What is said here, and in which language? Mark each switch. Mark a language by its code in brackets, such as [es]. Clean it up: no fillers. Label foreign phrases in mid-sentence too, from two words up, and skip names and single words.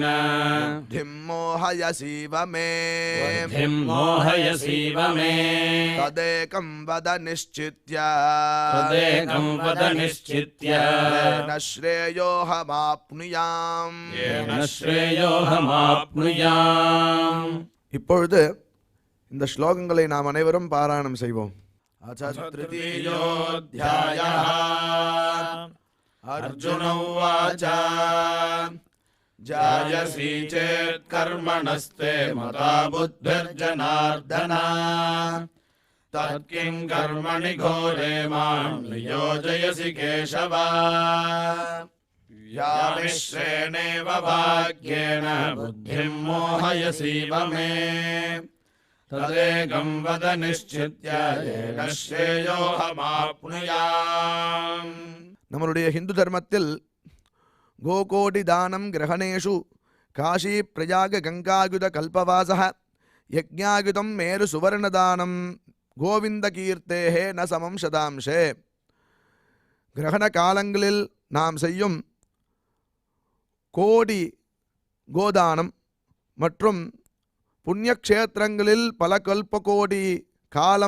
[sa] बुद्धिं मोहयसीव मे बुद्धिं मोहयसीव मे तदेकं वद निश्चित्य तदेकं वद निश्चित्य येन श्रेयोऽहमाप्नुयाम् येन श्रेयोऽहमाप्नुयाम्. [ta] இப்பொழுது இந்த ஸ்லோகங்களை நாம் அனைவரும் பாராயணம் செய்வோம். [sa] तृतीयोऽध्यायः. अर्जुन उवाच जायसि चेत् कर्मणस्ते मता बुद्धिर्जनार्दन तत्किं कर्मणि घोरे माम् नियोजयसि केशव व्यामिश्रेणेव वाक्येन बुद्धिं मोहयसीव मे तदेकं वद निश्चित्य येन श्रेयोऽहमाप्नुयाम्. [ta] நம்மளுடைய ஹிந்து தர்மத்தில் [sa] गोकोटि दानम् ग्रहणेषु काशी प्रयाग गङ्गायुत कल्पवासः यज्ञायुतम् मेरु सुवर्णदानम् गोविन्द कीर्तेहे न समम् शतांशे. [ta] கிரகண காலங்களில் நாம் செய்யும் கோடி கோதானம் மற்றும் புண்ணியக்ஷேத்திரங்களில் பல கல்பகோடி காலம்